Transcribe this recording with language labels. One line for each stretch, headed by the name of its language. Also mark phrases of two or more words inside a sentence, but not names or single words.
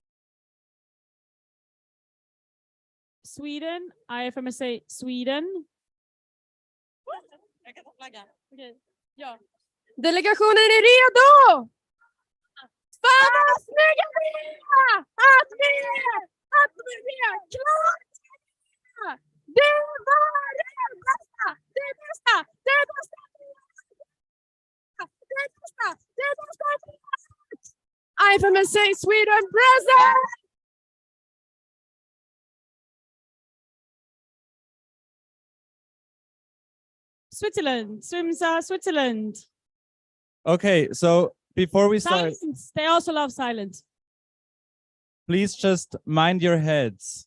English: Sweden, IFMSA Sweden.
Swedish: Delegationen är redo! Vamos, Nigeria! Att vi är klara! Det var det bästa! Det bästa! Det bästa! Det bästa! Det bästa!
English: IFMSA Sweden present! Switzerland, Swimsa, Switzerland. Okay, so before we start, Silence. They also love silence. please just mind your heads.